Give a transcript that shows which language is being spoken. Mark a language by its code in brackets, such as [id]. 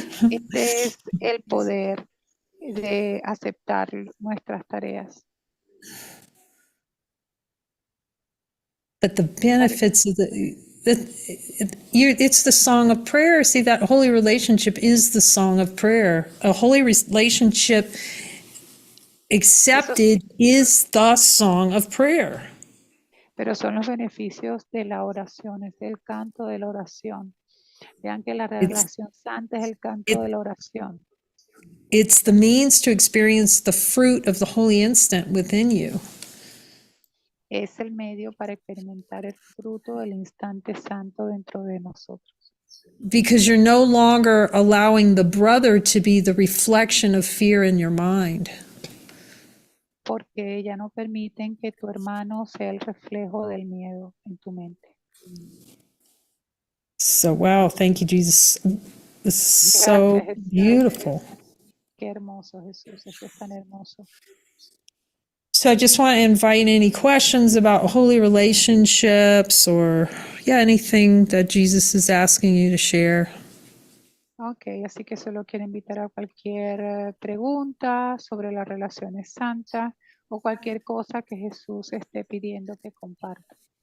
[es] Este es el poder de aceptar nuestras tareas. [en] But the benefits of it's the song of prayer. See, that holy relationship is the song of prayer. A holy relationship accepted is the song of prayer. [es] Pero son los beneficios de la oración, es el canto de la oración. Vean que la relación santa es el canto de la oración. [en] It's the means to experience the fruit of the holy instant within you. [es] Es el medio para experimentar el fruto del instante santo dentro de nosotros. [en] Because you're no longer allowing the brother to be the reflection of fear in your mind. [es] Porque ya no permiten que tu hermano sea el reflejo del miedo en tu mente. [en] So, wow, thank you, Jesus. This is so [es] Gracias, Jesús. [en] beautiful. [es] Qué hermoso, Jesús. Eso es tan hermoso. [en] So I just want to invite any questions about holy relationships or, anything that Jesus is asking you to share. [es] Ok, así que solo quiero invitar a cualquier pregunta sobre las relaciones santas o cualquier cosa que Jesús esté pidiendo que comparta.